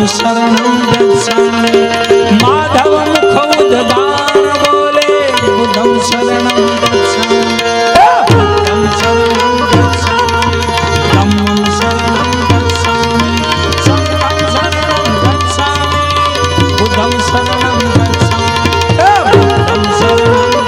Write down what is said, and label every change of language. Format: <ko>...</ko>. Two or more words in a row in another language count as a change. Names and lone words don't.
<pi>शरणं गच्छामि</pi> <hi>माधव मुख उद्गार बोले</hi> <pi>बुद्धं शरणं गच्छामि बुद्धं शरणं गच्छामि धम्मं शरणं गच्छामि संघं शरणं गच्छामि बुद्धं शरणं गच्छामि बुद्धं शरणं</pi>